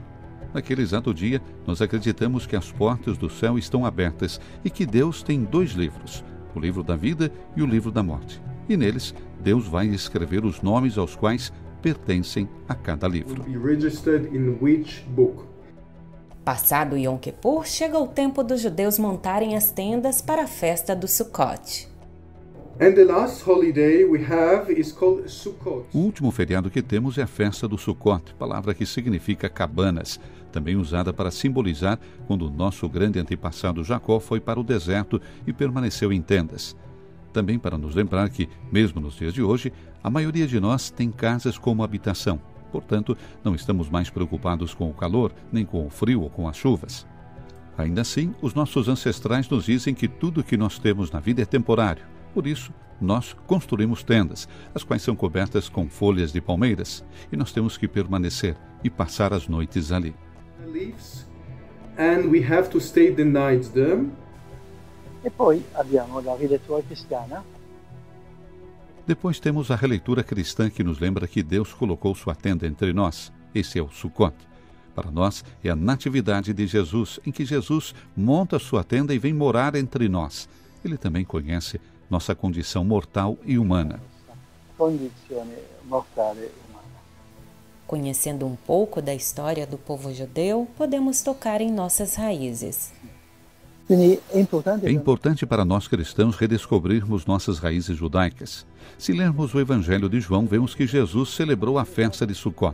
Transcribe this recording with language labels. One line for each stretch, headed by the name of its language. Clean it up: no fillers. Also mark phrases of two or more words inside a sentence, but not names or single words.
Portuguese: Naquele exato dia, nós acreditamos que as portas do céu estão abertas e que Deus tem 2 livros, o livro da vida e o livro da morte. E neles, Deus vai escrever os nomes aos quais pertencem a cada livro. Passado o Yom Kippur, chega o tempo dos judeus montarem as tendas para a festa do Sukkot.
English: And the last holiday we have is called Sukkot.
Portuguese: O último feriado que temos é a festa do Sukkot, palavra que significa cabanas, também usada para simbolizar quando o nosso grande antepassado Jacó foi para o deserto e permaneceu em tendas. Também para nos lembrar que, mesmo nos dias de hoje, a maioria de nós tem casas como habitação. Portanto, não estamos mais preocupados com o calor, nem com o frio ou com as chuvas. Ainda assim, os nossos ancestrais nos dizem que tudo que nós temos na vida é temporário. Por isso, nós construímos tendas, as quais são cobertas com folhas de palmeiras, e nós temos que permanecer e passar as noites ali.
English: And we have to stay the night there.
Italian: E poi abbiamo la rilettura cristiana.
Portuguese: Depois temos a releitura cristã que nos lembra que Deus colocou sua tenda entre nós. Esse é o Sukkot. Para nós, é a natividade de Jesus, em que Jesus monta sua tenda e vem morar entre nós. Ele também conhece nossa condição mortal e humana.
Italian: Condizione mortale umana.
Portuguese: Conhecendo um pouco da história do povo judeu, podemos tocar em nossas raízes. É importante para nós cristãos redescobrirmos nossas raízes judaicas. Se lermos o Evangelho de João, vemos que Jesus celebrou a festa de Sukkot.